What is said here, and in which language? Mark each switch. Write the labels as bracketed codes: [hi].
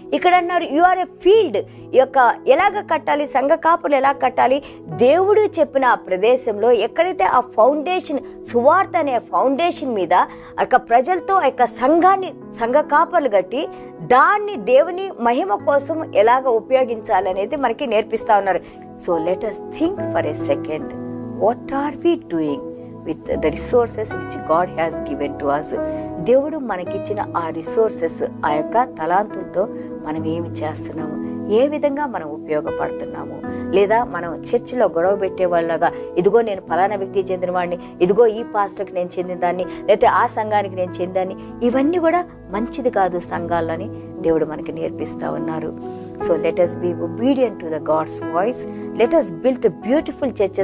[te] ఇక్కడ అన్నారు [en] You are a field. [te] ఈ యొక్క ఎలాగ కట్టాలి, సంఘ కాపులు ఎలా కట్టాలి, దేవుడు చెప్పిన ఆ ప్రదేశంలో ఎక్కడైతే ఆ ఫౌండేషన్, సువార్త అనే ఫౌండేషన్ మీద ఆ యొక్క ప్రజలతో ఆ యొక్క సంఘాన్ని, సంఘ కాపర్లు కట్టి దాన్ని దేవుని మహిమ కోసం ఎలాగ ఉపయోగించాలనేది మనకి నేర్పిస్తా ఉన్నారు. [en] So let us think for a second, what are we doing with the resources which God has given to us? [te] దేవుడు మనకిచ్చిన ఆ రిసోర్సెస్, ఆ యొక్క తలాంతులతో మనం ఏమి చేస్తున్నాము, ఏ విధంగా మనం ఉపయోగపడుతున్నాము? లేదా మనం చర్చిలో గొడవ పెట్టే వాళ్ళగా, ఇదిగో నేను ఫలానా వ్యక్తికి చెందిన వాడిని, ఇదిగో ఈ పాస్టర్కి నేను చెందిన దాన్ని, లేకపోతే ఆ సంఘానికి నేను చెందాన్ని, ఇవన్నీ కూడా మంచిది కాదు సంఘాలని దేవుడు మనకి నేర్పిస్తా ఉన్నారు. [en] So let us be obedient to the God's voice. Let us build beautiful churches.